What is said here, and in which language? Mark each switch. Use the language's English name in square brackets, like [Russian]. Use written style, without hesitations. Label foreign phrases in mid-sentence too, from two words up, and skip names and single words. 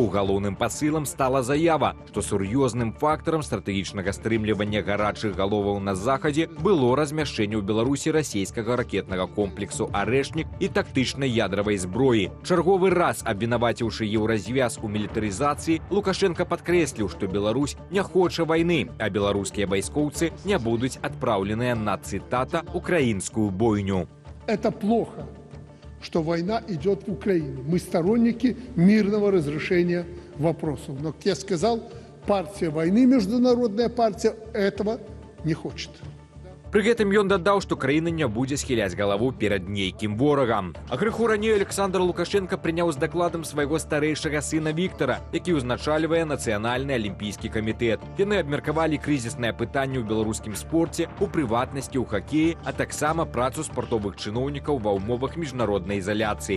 [Belarusian] Галоўным пасылам стала заява, што сур'ёзным фактарам стратэгічнага стрымлівання гарачых галоваў на захадзе было размяшчэнне ў Беларусі расійскага ракетнага комплексу «Арэшнік» і тактычнай ядравай зброі. Чарговы раз абвінаваціўшы еўразвяз у мілітарызацыі, Лукашенко падкрэсліў, што Беларусь не хоча вайны, а беларускія вайскоўцы не будуць адпраўленыя на, [Russian] цитата, «украинскую бойню». Это плохо, что война идет в Украине. Мы сторонники мирного разрешения вопросов. Но, как я сказал, партия войны, международная партия, этого не хочет. [Belarusian] Пры гэтым ён дадаў, што краіна не будзе схіляць галаву перад нейкім ворагам. А крыху раней Александр Лукашенко прыняў з дакладам свайго старэйшага сына Віктара, які ўзначальвае Нацыянальны алімпійскі камітэт. Яны абмеркавалі крызіснае пытанне ў беларускім спорце, у прыватнасці ў хакеі, а таксама працу спартовых чыноўнікаў ва ўмовах міжнароднай изаляцыі.